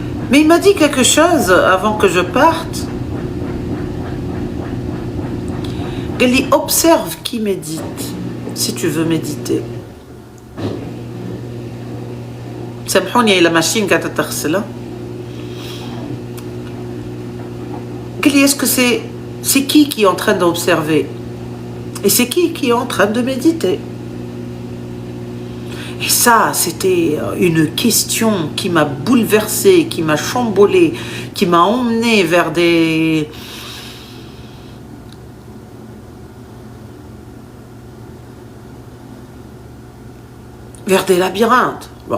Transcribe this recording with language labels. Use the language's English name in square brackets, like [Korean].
[French] Mais il m'a dit quelque chose avant que je parte. Il dit observe qui médite si tu veux méditer. [Arabic] سامحوني إلى ماشين قاعدة تغسلها. قال لي [French] est-ce que c'est qui est en train d'observer et c'est qui est en train de méditer. Et ça, c'était une question qui m'a bouleversée, qui m'a chamboulée, qui m'a emmenée vers des labyrinthes.